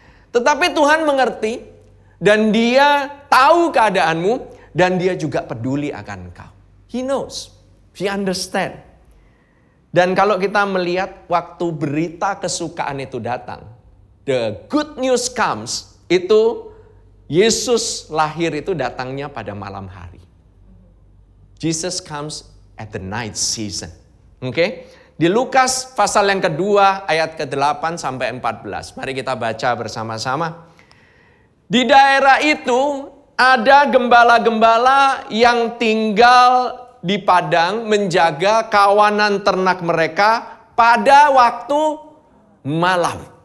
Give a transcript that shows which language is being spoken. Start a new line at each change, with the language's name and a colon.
Indonesian: Tetapi Tuhan mengerti dan Dia tahu keadaanmu dan Dia juga peduli akan engkau.
English: He knows, He understand.
Indonesian: Dan kalau kita melihat waktu berita kesukaan itu datang,
English: the good news comes,
Indonesian: itu Yesus lahir itu datangnya pada malam hari.
English: Jesus comes at the night season.
Indonesian: Oke? Di Lukas pasal yang kedua ayat ke-8 sampai 14. Mari kita baca bersama-sama. Di daerah itu ada gembala-gembala yang tinggal di padang menjaga kawanan ternak mereka pada waktu malam.